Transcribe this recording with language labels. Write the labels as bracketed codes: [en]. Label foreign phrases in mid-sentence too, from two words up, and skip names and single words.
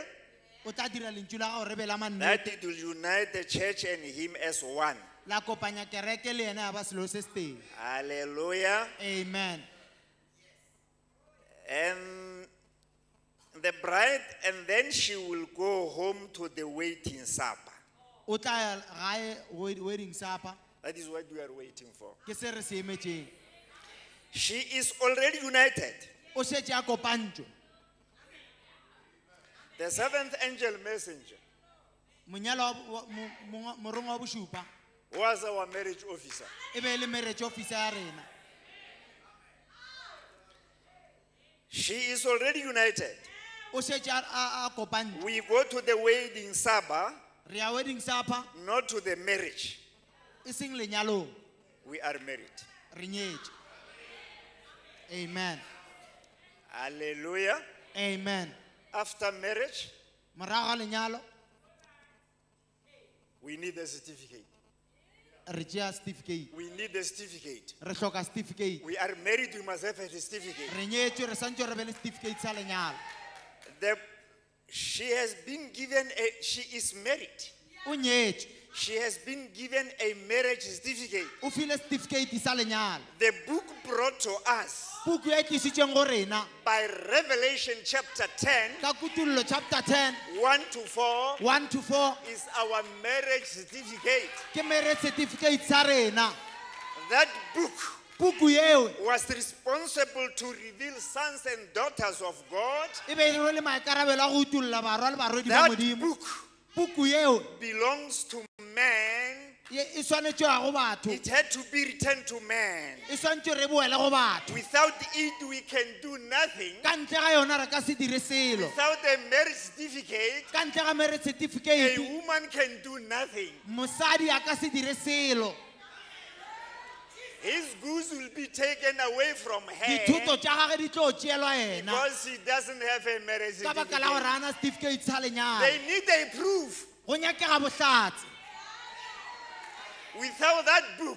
[nso] o tla dira lentswe la gago re be la [en] that [nso] mannete [en] it will unite the church and him as one. [nso] la kopanya kereke le ena ya ba selo se se teng [en] Hallelujah. [nso] amen [en] And the bride, and then she will go home to the waiting supper. [nso] o tla ya gae [en] wedding supper That is what we are waiting for. [nso] ke se re se emetseng [en] She is already united. [nso] o šetše a kopantšwe [en] The seventh angel messenger [nso] monyalo morongwa wa bošupa [en] was our marriage officer. [nso] e be e le [en] marriage officer [nso] ya rena [en] She is already united. [nso] o šetše a kopantšwe [en] We go to the wedding supper, [nso] re ya [en] wedding supper not to the marriage. [nso] e seng lenyalong [en] We are married. [nso] re nyetše amen [en] Hallelujah. [nso] amen [en] After marriage, [nso] morago ga lenyalo [en] we need a certificate. [nso] re tšea certificate [en] We need a certificate. [nso] re hloka certificate [en] We are married, we must have a certificate. [nso] re nyetšwe re santse re be le certificate sa lenyalo [en] She has been given she is married. [nso] o nyetšwe [en] She has been given a marriage certificate. [nso] o file certificate sa lenyalo [en] The book brought to us [nso] puku e tlisitsweng go rena [en] by Revelation chapter 10, [nso] ka kutullo chapter 10 [en] 1 to 4, 1 to 4 is our marriage certificate. [nso] ke [en] marriage certificate [nso] sa rena [en] That book [nso] puku eo [en] was responsible to reveal sons and daughters of God. [nso] e be e le maikarabelo a go utulla barwa le barwedi ba [en] That [nso] modimo [en] book [nso] puku eo [en] belongs to man. [nso] e swanetše go batho [en] It had to be returned to man. [nso] e swantse re boele go batho [en] Without it, we can do nothing. [nso] ka ntle ga yona re ka se dire selo [en] Without a marriage certificate, [nso] ka ntle ga marriage [en] a certificate woman can do nothing. [nso] mosadi a ka se dire selo [en] His goods will be taken away from [nso] dithoto [en] her [nso] tša gage di tlo tšeelwa ena [en] because she doesn't have a marriage [nso] ka baka la gore [en] certificate. [nso] ana certificate sa lenyalo [en] They need a proof. [nso] go nyakega bohlatse [en] Without that book,